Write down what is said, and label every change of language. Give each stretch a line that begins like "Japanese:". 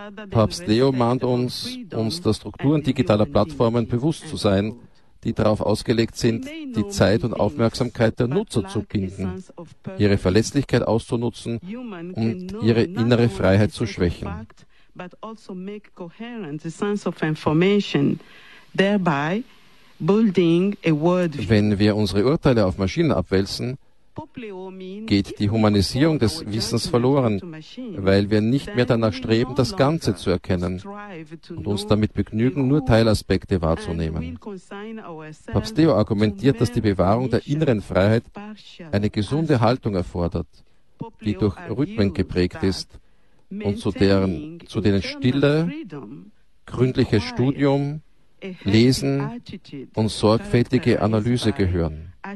German: Papst Leo mahnt uns, der Strukturen digitaler Plattformen bewusst zu sein, die darauf ausgelegt sind, die Zeit und Aufmerksamkeit der Nutzer zu binden, ihre Verletzlichkeit auszunutzen und ihre innere Freiheit zu schwächen.
English: But also make coherent the sense of information, thereby building a worldview.
German: Wenn wir unsere Urteile auf Maschinen abwälzen, geht die Humanisierung des Wissens verloren, weil wir nicht mehr danach streben, das Ganze zu erkennen und uns damit begnügen, nur Teilaspekte wahrzunehmen. Papst Leo argumentiert, dass die Bewahrung der inneren Freiheit eine gesunde Haltung erfordert, die durch Rhythmen geprägt ist, und zu denen Stille, gründliches Studium, Lesen und sorgfältige Analyse gehören.